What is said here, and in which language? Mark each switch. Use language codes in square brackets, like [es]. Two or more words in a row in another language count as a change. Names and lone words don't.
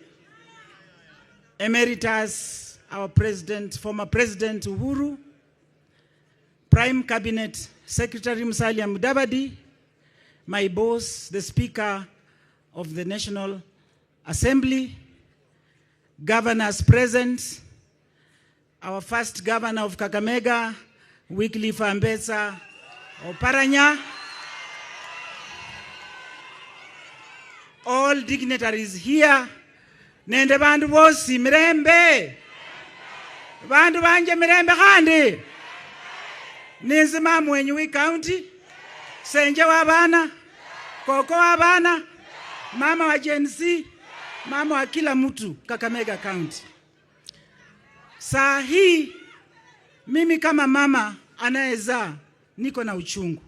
[en] Emeritus, our president, former President Uhuru, Prime Cabinet Secretary Musalia Mudavadi, my boss, the Speaker of the National Assembly, governors present, our first governor of Kakamega, Wycliffe Ambetsa Oparanya, all dignitaries here, [luy] nende bandu bosi mirembe, bandu banje mirembe kandi, ninzima mwenye county, senje wa bana, koko wa bana, [sw] mama wa Gen Z, mama wa kila mtu Kakamega County. Saa hii mimi kama mama anayezaa niko na uchungu.